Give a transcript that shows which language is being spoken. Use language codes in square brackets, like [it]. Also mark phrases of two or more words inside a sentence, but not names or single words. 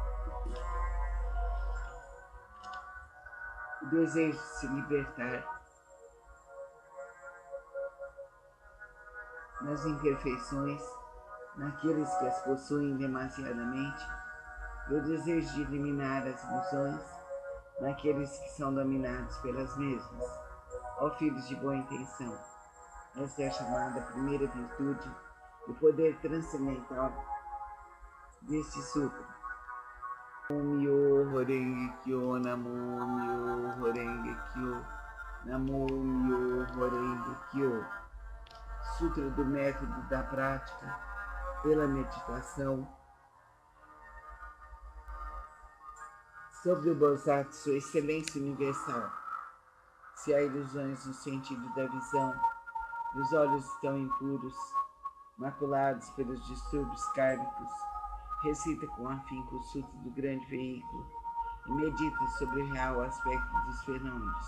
[pt] o desejo de se libertar nas imperfeições, naqueles que as possuem demasiadamente, e o desejo de eliminar as ilusões naqueles que são dominados pelas mesmas. Ó filhos de boa intenção, esta é a chamada primeira virtude do poder transcendental deste sutra. [ja] 南無妙蓮華経 南無妙蓮華経 南無妙蓮華経. [pt] Sutra do método da prática pela meditação sobre o Bodhisattva, sua excelência universal. Se há ilusões no sentido da visão, os olhos estão impuros, maculados pelos distúrbios kármicos, recita com afinco o sutra do grande veículo e medita sobre o real aspecto dos fenômenos.